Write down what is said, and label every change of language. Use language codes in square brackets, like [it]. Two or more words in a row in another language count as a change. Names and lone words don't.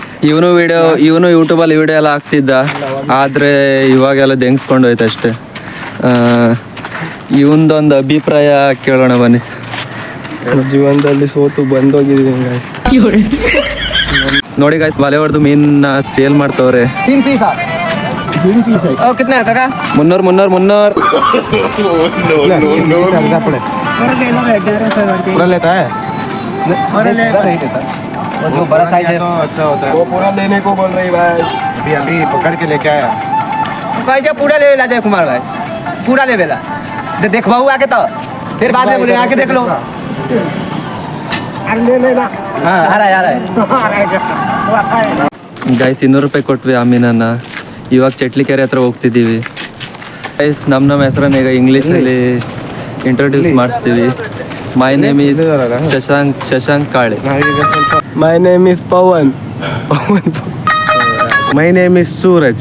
[kn] ಇವನು ಯೂಟ್ಯೂಬ್ ಅಲ್ಲಿ ವಿಡಿಯೋ ಎಲ್ಲ ಆಗ್ತಿದ್ದ, ಆದ್ರೆ ಇವಾಗೆಲ್ಲ ದೆಂಗ್ಸ್ಕೊಂಡು ಹೋಯ್ತು ಅಷ್ಟೇ. ಇವನ್ದೊಂದು ಅಭಿಪ್ರಾಯ ಕೇಳೋಣ ಬನ್ನಿ. ಜೀವನದಲ್ಲಿ ಸೋತು ಬಂದೋಗಿದ್ದೀನಿ ಗಾಯ್ಸ್. ನೋಡಿ ಗಾಯ್ಸ್ ಬಲೆ ಹೊಡೆದು ಮೀನ್ನ ಸೇಲ್ ಮಾಡ್ತವ್ರೆ. 300 [hi] बड़ा साइज है तो अच्छा होता है। वो पूरा लेने को बोल रही भाई, अभी पकड़ के लेके आया। कैसे पूरा ले ला जय कुमार भाई, पूरा ले बेला देख बहु आके तो फिर बाद में बोले आके देख लो। हाँ आ रहा है [kn] ಗೈಸ್ 200 ರೂಪಾಯಿ ಕೊಟ್ವಿ ಆ ಮೀನನ್ನ. ಇವಾಗ ಚಟ್ಲಿಕೆರೆ ಹತ್ರ ಹೋಗ್ತಿದ್ದೀವಿ ಗೈಸ್. ನಮ್ಮ ಹೆಸರನ್ನ ಈಗ ಇಂಗ್ಲೀಷಲ್ಲಿ ಇಂಟ್ರೊಡ್ಯೂಸ್ ಮಾಡಿಸ್ತೀವಿ. [en] My name is Shashank Kale. My name is Pavan. My name is Suraj.